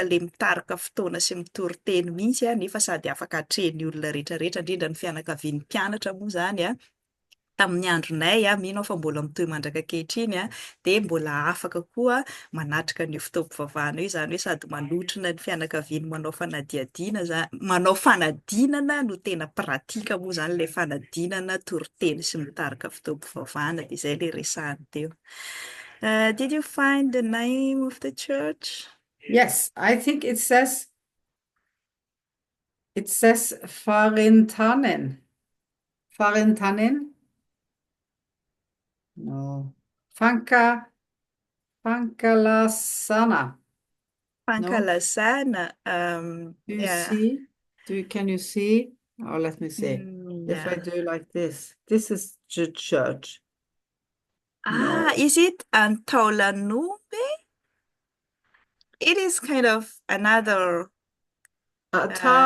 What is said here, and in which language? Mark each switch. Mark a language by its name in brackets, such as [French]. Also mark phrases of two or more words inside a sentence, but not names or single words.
[Malagasy] ilay mitarika fotoana sy mitory-teny mihitsy nefa sady afaka hatrehan'ny olona rehetrarehetra indrindra ny fianakavian'ny mpianatra moa zany tamin'ny andronay mino aho fa mbola mitohy mandraka ankehitriny dia mbola afaka koa manatrika an'io fotoam-pivavahana io zany hoe sady manotrona ny fianakaviany manao fanadinana no tena pratika moa zany ilay fanadinana toriteny sy mitarika fotoam-pivavahana dia izay ilay resahany teo. [English] Did you find the name of the church? Yes, I think it says Farintanen. Farintanen? No. Fankalasana. No? Pankalazana. Do you Yeah. see? Can you see? Oh, let me see. If I Yeah. do like this. This is the church. No. Is it Antaolanumbe? It is kind of another, uh,